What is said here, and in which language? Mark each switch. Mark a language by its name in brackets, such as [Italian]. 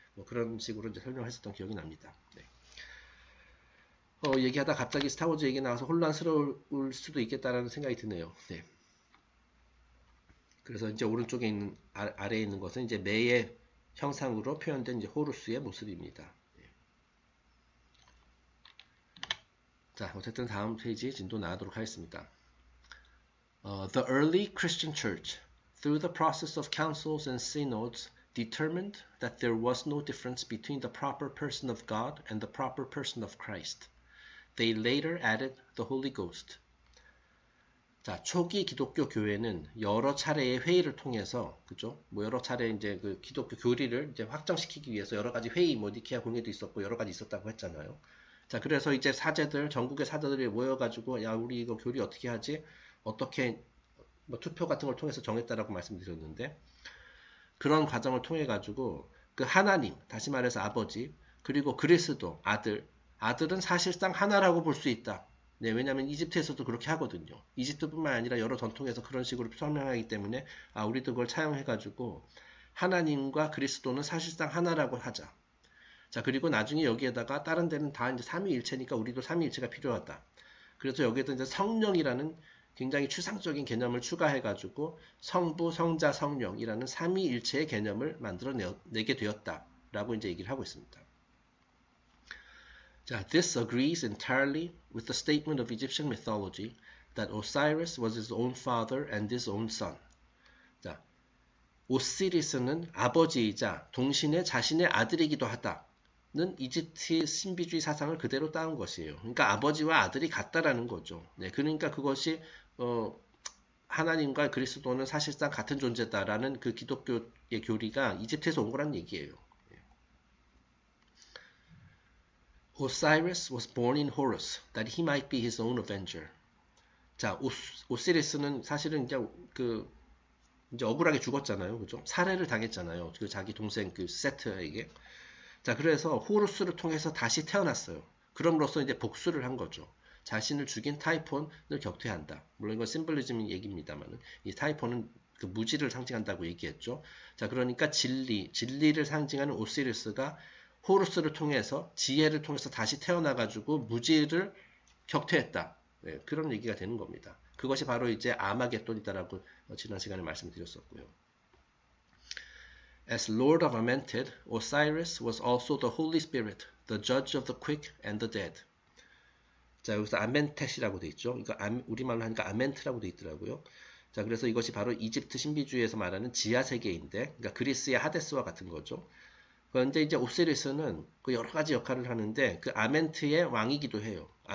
[Korean] 뭐 그런 식으로 이제 설명했었던 기억이 납니다. 네. 얘기하다 갑자기 스타워즈 얘기 나와서 혼란스러울 수도 있겠다라는 생각이 드네요. 네. 그래서 이제 오른쪽에 있는 아래에 있는 것은 이제 매의 형상으로 표현된 이제 호루스의 모습입니다. 자, 어쨌든 다음 페이지 진도 나가도록 하겠습니다. [English] The early Christian church, through the process of councils and synods, determined that there was no difference between the proper person of God and the proper person of Christ. They later added the Holy Ghost. [Korean] 자, 초기 기독교 교회는 여러 차례의 회의를 통해서, 그죠? 뭐 여러 차례 이제 그 기독교 교리를 이제 확정시키기 위해서 여러 가지 회의, 뭐 니케아 공회도 있었고 여러 가지 있었다고 했잖아요. 자, 그래서 이제 전국의 사제들이 모여가지고, 야, 우리 이거 교리 어떻게 하지? 어떻게, 뭐 투표 같은 걸 통해서 정했다라고 말씀드렸는데, 그런 과정을 통해가지고, 그 하나님, 다시 말해서 아버지, 그리고 그리스도, 아들은 사실상 하나라고 볼 수 있다. 네, 왜냐하면 이집트에서도 그렇게 하거든요. 이집트뿐만 아니라 여러 전통에서 그런 식으로 설명하기 때문에, 우리도 그걸 차용해가지고, 하나님과 그리스도는 사실상 하나라고 하자. 자, 그리고 나중에 여기에다가 다른 데는 다 이제 삼위일체니까 우리도 삼위일체가 필요하다. 그래서 여기에도 이제 성령이라는 굉장히 추상적인 개념을 추가해가지고 성부, 성자, 성령이라는 삼위일체의 개념을 만들어내게 되었다라고 이제 얘기를 하고 있습니다. [English] 자, this agrees entirely with the statement of Egyptian mythology that Osiris was his own father and his own son. [Korean] 자, 오시리스는 아버지이자 동시에 자신의 아들이기도 하다. 는 이집트의 신비주의 사상을 그대로 따온 것이에요. 그러니까 아버지와 아들이 같다라는 거죠. 네, 그러니까 그것이 하나님과 그리스도는 사실상 같은 존재다라는 그 기독교의 교리가 이집트에서 온 거란 얘기예요. [English] Osiris was born in Horus, that he might be his own avenger. [Korean] 자, 오시리스는 사실은 이제 억울하게 죽었잖아요, 그죠? 살해를 당했잖아요. 그 자기 동생 그 세트에게. 자, 그래서 호루스를 통해서 다시 태어났어요. 그럼으로써 이제 복수를 한 거죠. 자신을 죽인 타이폰을 격퇴한다. 물론 이건 심볼리즘 얘기입니다만, 이 타이폰은 그 무지를 상징한다고 얘기했죠. 자, 그러니까 진리를 상징하는 오시리스가 호루스를 통해서, 지혜를 통해서 다시 태어나가지고 무지를 격퇴했다. 네, 그런 얘기가 되는 겁니다. 그것이 바로 이제 아마겟돈이다라고 지난 시간에 말씀드렸었고요. [English] As Lord of Amentet, Osiris was also the Holy Spirit, the judge of the quick and the dead. [Korean] 자, 여기서 아멘텟이라고 돼 있죠. 이거 우리말로 하니까 아멘트라고 돼 있더라고요. 자, 그래서 이것이 바로 이집트 신비주의에서 말하는 지하 세계인데, 그러니까 그리스의 하데스와 같은 거죠. 그런데 이제 오시리스는 그 여러 가지 역할을 하는데 그 아멘트의 왕이기도 해요.